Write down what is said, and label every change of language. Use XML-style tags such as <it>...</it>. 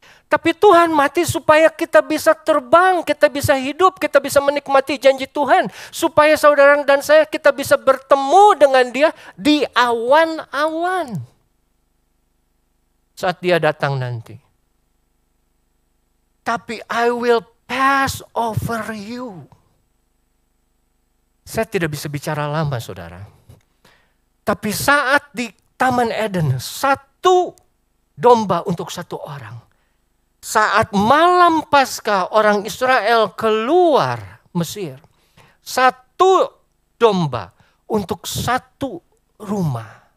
<id>Tapi Tuhan mati supaya kita bisa terbang, kita bisa hidup, kita bisa menikmati janji Tuhan. Supaya saudara dan saya kita bisa bertemu dengan Dia di awan-awan. Saat Dia datang nanti. Tapi</id> <en>I will pass over you.</en> <id>Saya tidak bisa bicara lama saudara. Tapi saat di Taman Eden, 1 domba untuk 1 orang. Saat malam Paskah orang Israel keluar Mesir, 1 domba untuk 1 rumah.</id>